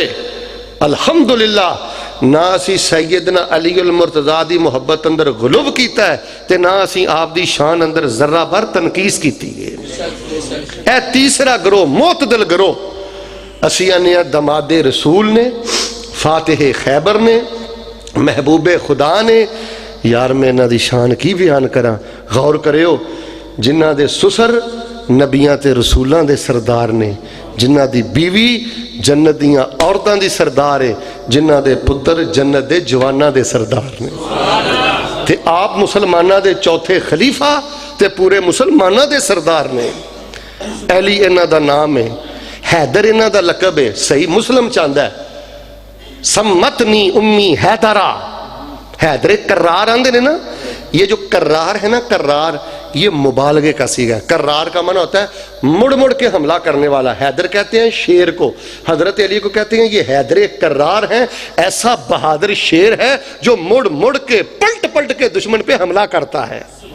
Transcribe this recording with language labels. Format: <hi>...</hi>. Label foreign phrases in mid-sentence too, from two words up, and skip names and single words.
<pa>الحمدللہ نہ اسی سیدنا علی المرتضیٰ دی محبت اندر غلو کیتا ہے, تے نہ اسی آپ دی شان اندر ذرہ بھر تنقیس کیتی ہے. اے تیسرا گروہ معتدل گروہ, اسی آنے دماد رسول نے, فاتح خیبر نے, محبوب خدا نے. یار میں نہ دی شان کی بیان کراں, غور کریو. جنہ دے سسر نبیاں تے رسولاں دے سردار نے, جنہ دی بیوی جنت دیاں عورتاں دی سردار ہے, جنہ دے پتر جنت دے جواناں دے سردار نے. تے آپ مسلمانہ دے چوتھے خلیفہ تے پورے مسلمانہ دے سردار نے. علی انہ دا نام ہے, حیدر انہ دا لقب ہے.</pa> <ar>صحیح مسلم چاندہ ہے سمتنی امی حیدرہ,</ar> <pa>حیدر کرار آندے نے نا.</pa> <ur>یہ جو کرار ہے نا, کرار یہ مبالغے کا سیغہ ہے. کرار کا معنی ہوتا ہے</ur> <pa>مڑ مڑ کے</pa> <ur>حملہ کرنے والا. حیدر کہتے ہیں شیر کو, حضرت علی کو کہتے ہیں یہ حیدر کرار ہیں, ایسا بہادر شیر ہے جو</ur> <pa>مڑ مڑ کے</pa> <ur>پلٹ پلٹ کے دشمن پہ حملہ کرتا ہے.</ur>